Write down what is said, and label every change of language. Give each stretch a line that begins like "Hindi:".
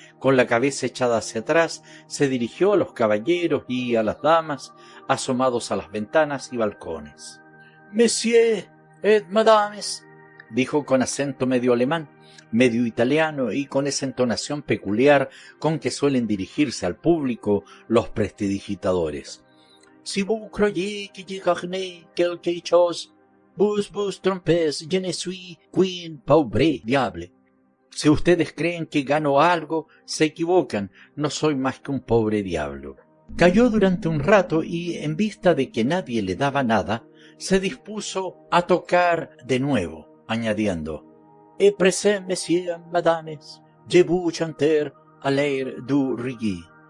Spanish: Con la cabeza echada hacia atrás, se dirigió a los caballeros y a las damas asomados a las ventanas y balcones. «Messieurs et madames», dijo con acento medio alemán, medio italiano y con esa entonación peculiar con que suelen dirigirse al público los prestidigitadores.
French: «Si vous croyez que je gagne quelque chose, vous trompez, je ne suis qu'un pauvre diable».
Spanish: Si ustedes creen que gano algo, se equivocan, no soy más que un pobre diablo. Calló durante un rato y, en vista de que nadie le daba nada, se dispuso a tocar de nuevo, añadiendo: «Et présent, messieurs, madames, je vous chanter à l'air du reggae».